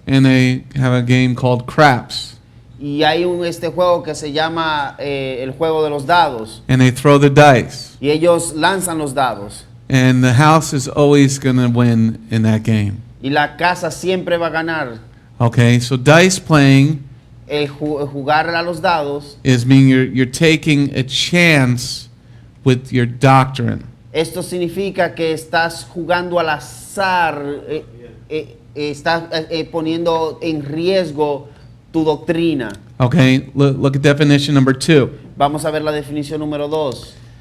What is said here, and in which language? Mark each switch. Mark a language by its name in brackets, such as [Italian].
[English] And they have a game called craps. [Spanish] Y hay este juego que se llama el juego de los dados. [English] And they throw the dice. [Spanish] Y ellos lanzan los dados. [English] And the house is always going to win in that game. [Spanish] Y la casa siempre va a ganar. [English] Okay, so dice playing [Spanish] El jugar a los dados, [English] is meaning you're taking a chance with your doctrine. [Spanish] esto significa que estás jugando al azar, estás poniendo en riesgo tu doctrina. [English] Okay, look at definition number 2. [Spanish] Vamos a ver la definición número 2.